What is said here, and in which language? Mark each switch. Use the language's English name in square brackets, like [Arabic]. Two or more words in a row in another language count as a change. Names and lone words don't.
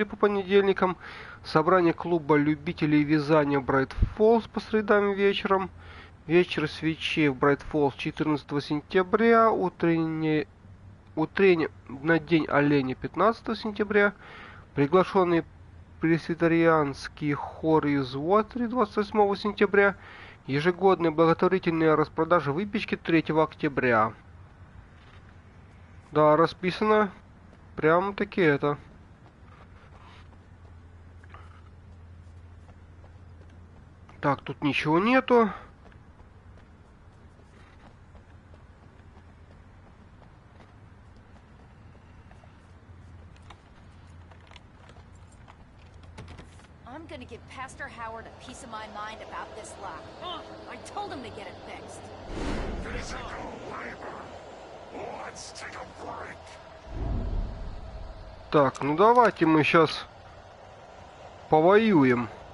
[Russian] по понедельникам, собрание клуба любителей вязания Брайт Фоллз по средам вечером, вечер свечей в Брайт Фоллз 14 сентября, утреннее на День оленя 15 сентября, приглашенный пресвитерианский хор из Уотри 28 сентября, ежегодная благотворительная распродажа выпечки 3 октября. Да, расписано прям-таки это. Так, тут ничего нету. [English] I'm gonna give Pastor Howard a piece of my mind about this lock. I told him to get it fixed. [Russian] Так, ну давайте мы сейчас повоюем.